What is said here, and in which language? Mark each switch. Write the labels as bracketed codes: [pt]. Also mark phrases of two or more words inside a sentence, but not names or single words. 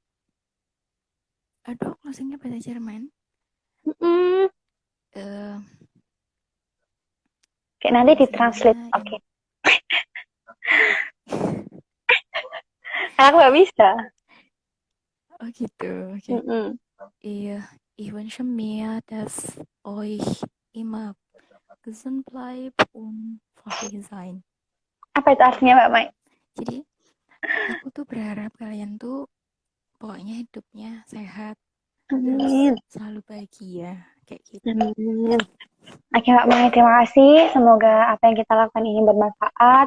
[id] Aduh, closingnya bahasa Jerman. Mm-mm. Eh, Kayak nanti ditranslate. closingnya Oke. Karena aku gak bisa. oh gitu. Oke. Mm-mm. [de] Ich wünsche mir, dass euch immer gesund bleibt und fröhlich sein. [id] Apa itu artinya Mbak Mai? Jadi, aku tuh berharap kalian tuh pokoknya hidupnya sehat, Amin. terus selalu bahagia, kayak gitu. Amin. Oke Mbak Mai, terima kasih. Semoga apa yang kita lakukan ini bermanfaat.